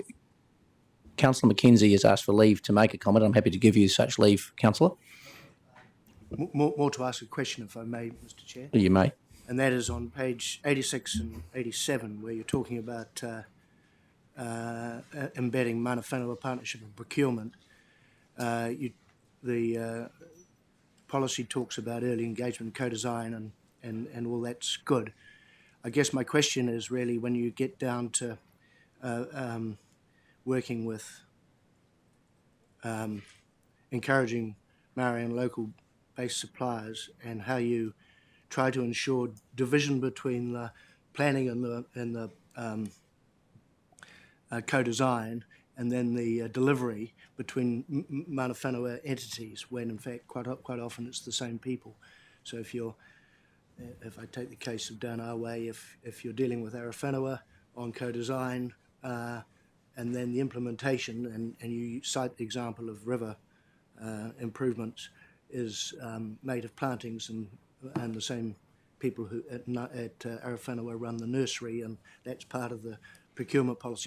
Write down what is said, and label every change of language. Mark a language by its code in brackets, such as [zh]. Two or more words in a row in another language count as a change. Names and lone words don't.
[en] Councillor Mackenzie has asked for leave to make a comment. I'm happy to give you such leave, Councillor. More to ask a question, if I may, Mr. Chair. You may. And that is on page 86 and 87, where you're talking about embedding [mi] mana whenua [en] partnership and procurement. The policy talks about early engagement, co-design, and all that's good. I guess my question is really, when you get down to working with encouraging Maori and local-based suppliers, and how you try to ensure division between the planning and the co-design, and then the delivery between [mi] mana whenua [en] entities, when in fact quite often it's the same people. So if I take the case of down our way, if you're dealing with Ara whenua on co-design, and then the implementation, and you cite the example of river improvements, is native plantings, and the same people who at Ara whenua run the nursery, and that's part of the procurement policy.